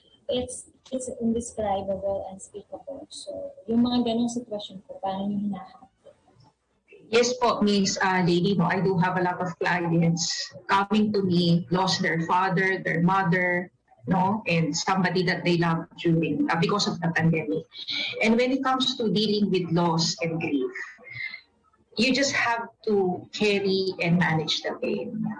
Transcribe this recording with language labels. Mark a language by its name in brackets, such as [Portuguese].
[English] It's indescribable, unspeakable. [Filipino] So, yung mga ganong sitwasyon po, paano nyo hinahanap? Yes po, [English] Miss Lady, no, I do have a lot of clients coming to me, lost their father, their mother, no, and somebody that they love during because of the pandemic. And when it comes to dealing with loss and grief, you just have to carry and manage the pain.